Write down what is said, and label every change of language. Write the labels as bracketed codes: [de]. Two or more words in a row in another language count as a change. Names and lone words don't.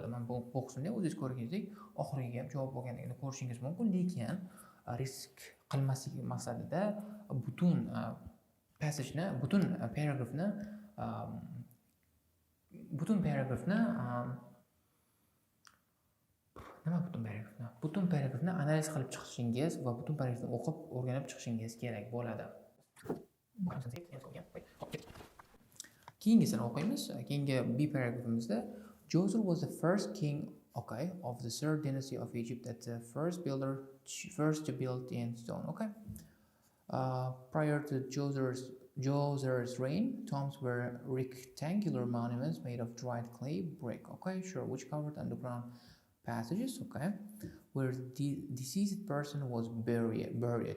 [uz] Men bu qismda o'zingiz ko'rganingizdek oxirgi gap javob bo'lganligini ko'rishingiz mumkin, lekin risk qilmaslik maqsadida butun passageni, butun paragrafni butun paragrafni analiz qilib chiqishingiz va butun paragrafni o'qib o'rganib chiqishingiz kerak bo'ladi. Keyingisini o'qiymiz. Keyingi B paragrafimizda [en] Djoser was the first king, of the third dynasty of Egypt, that the first to build in stone. Prior to Djoser's reign, tombs were rectangular monuments made of dried clay brick, which covered underground passages, where the deceased person was buried.